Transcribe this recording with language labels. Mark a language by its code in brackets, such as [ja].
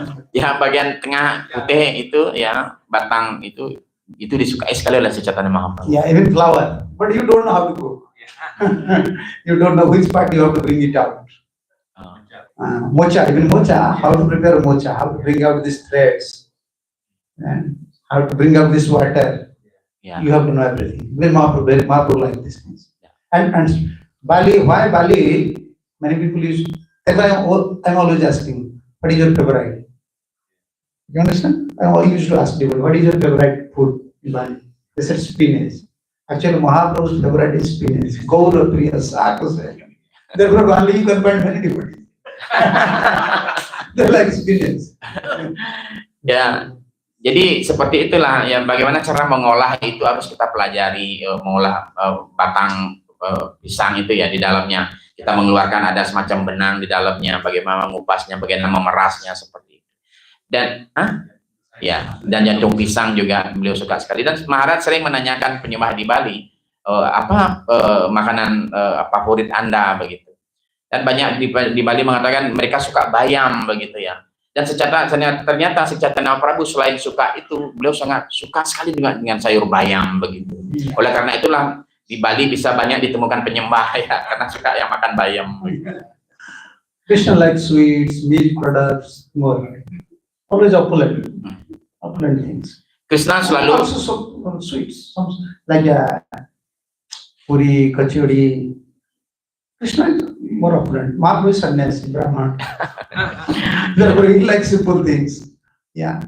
[id] Ya, bagian tengah putih itu ya, batang itu disukai sekali oleh Sri Chaitanya Mahaprabhu. [en] Yeah, even flower. But you don't know how to go. You don't know which part you have to bring it out. Mocha, how to prepare mocha, how to bring out these threads, and how to bring out this water. Yeah. You have to know everything. Even Mahaprabhu like these things. And Bali, why Bali? Many people use. That's why I'm always asking, what is your favorite? You understand? I used to ask people, what is your favorite food in Bali? They said spinach. Actually, Mahaprabhu's favorite is spinach. Gaura Priya Sakasa. Therefore, only you can find many devotees. They like spinach. [id] Ya, jadi seperti itulah ya, bagaimana cara mengolah itu harus kita pelajari. Mengolah batang pisang itu ya, di dalamnya kita mengeluarkan ada semacam benang di dalamnya, bagaimana mengupasnya, bagaimana memerasnya seperti itu. Dan ya, dan jantung pisang juga beliau suka sekali. Dan Maharaj sering menanyakan penyembah di Bali, apa makanan favorit Anda begitu. Dan banyak di Bali mengatakan mereka suka bayam begitu ya. Dan ternyata si Chaitanya Prabhu selain suka itu, beliau sangat suka sekali dengan sayur bayam begitu. Oleh karena itulah di Bali bisa banyak ditemukan penyembah ya, karena suka yang makan bayam. [en] Krishna likes sweets, milk products, more. Always opulent things. [id] Krishna selalu [en] Also sweets, some, like puri, kachori. Krishna is more opulent. Mahaprabhu is sannyasi, Brahman. Therefore, he likes simple things. Yeah.